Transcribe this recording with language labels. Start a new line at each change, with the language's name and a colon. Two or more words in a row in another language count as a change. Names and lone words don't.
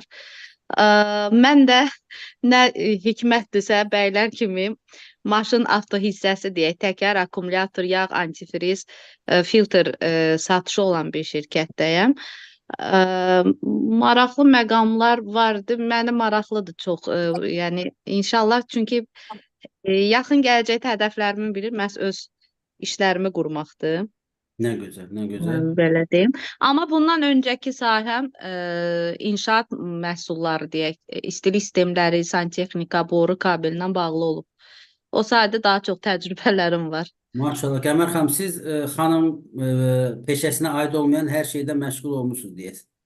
Azerbaijani: Mən də nə hikmətdirsə bəylər kimi maşın avto hissəsi deyək, təkər, akkumulyator, yağ, antifriz, filtr satışı olan bir şirkətdəyəm. Maraqlı məqamlar vardı. Mənə maraqlıdır çox. Yəni inşallah çünki yaxın gələcəkdə hədəflərimin biri məhz öz işlərimi qurmaqdır.
Turkish: Ne güzel, ne güzel.
Azerbaijani: Belə deyim. Amma bundan öncəki sahəm inşaat məhsulları deyək, istilik sistemləri, santexnika, boru kabelinə bağlı olub. O sahədə daha çox təcrübələrim var. Maşallah. Qəmər xanım, siz xanım peşəsinə aid olmayan hər şeydə məşğul olmusunuz deyəsən.